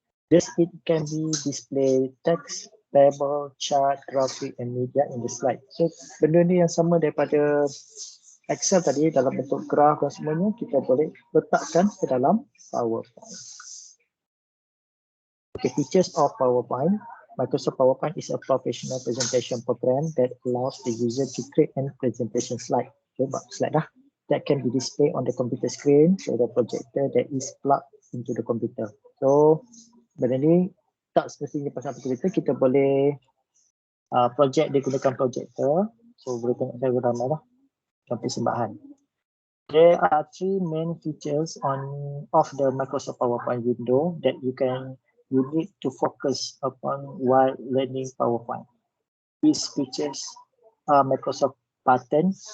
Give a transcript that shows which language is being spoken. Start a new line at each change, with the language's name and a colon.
English: This it can be display text, table, chart, graphic and media in the slide.
Malay: So benda ni yang sama daripada Excel tadi dalam bentuk graf dan semuanya kita boleh letakkan ke dalam PowerPoint.
English: Okay, features of PowerPoint. Microsoft PowerPoint is a professional presentation program that allows the user to create a presentation slide. Okay,
Malay: slide dah.
English: That can be displayed on the computer screen or the projector that is plugged into the computer.
Malay: So benda ni tak semestinya pasal komputer, kita boleh project dia gunakan projector. So boleh tengok saya dalam lah persembahan.
English: There are three main features of the Microsoft PowerPoint window that you need to focus upon while learning PowerPoint. These features are Microsoft button.